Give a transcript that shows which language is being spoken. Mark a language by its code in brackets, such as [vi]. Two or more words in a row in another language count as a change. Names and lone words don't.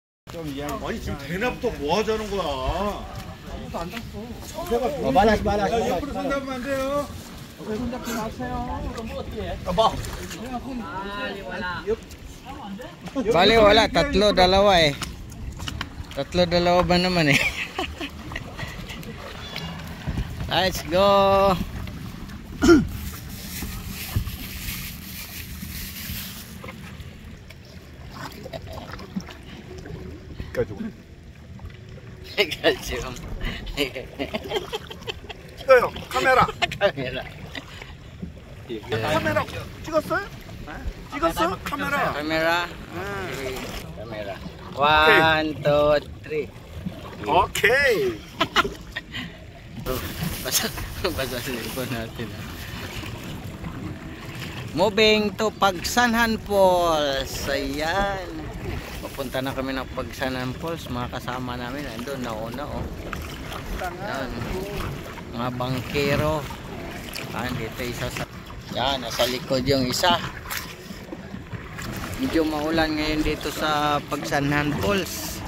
[ko] 아니 지금 대낮부터 뭐 하자는 거야? 아무도 안 잤어. Balas. 옆으로 손잡으면 안 돼요. 손잡지 마세요. [tl] Bali wala, tatlo, dalawa eh. Tatlo, dalawa ba naman eh. [en] Let's go. [ko] 가지고. 지금 찍어요. 카메라. 카메라. 카메라 찍었어요? 찍었어? 카메라. 카메라. 카메라. 1, 2, 3. 오케이. [tl] Basa sa cellphone natin. [en] Moving to Pagsanhan Falls. Ayan. [tl] Papunta na kami ng Pagsanhan Falls. Mga kasama namin andun nauna oh. Ayan. Mga bangkero. Ayan, dito isa sa... Yan, nasa likod yung isa. Medyo maulan ngayon dito sa Pagsanhan Falls.